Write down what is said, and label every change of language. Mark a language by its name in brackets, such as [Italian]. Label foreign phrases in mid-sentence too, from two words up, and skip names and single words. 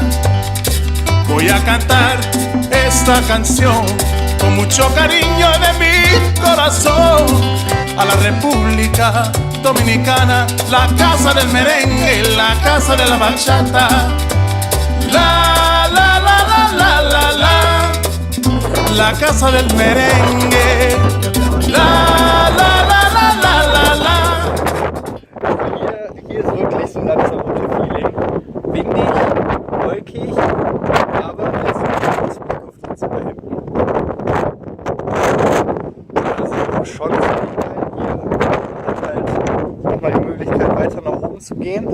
[Spanish] Voy a cantar esta canción con mucho cariño de mi corazón a la República Dominicana, la casa del merengue y la casa de la bachata. La la la la la la la, la casa del merengue. La la la la la la la. [German] Hier ist wirklich so ein Lanzarote-Feeling. Windig, wolkig, aber jetzt ist Blick auf die Insel da hinten. Das ist auch schon ziemlich geil hier. Man hat halt nochmal die Möglichkeit weiter nach oben zu gehen.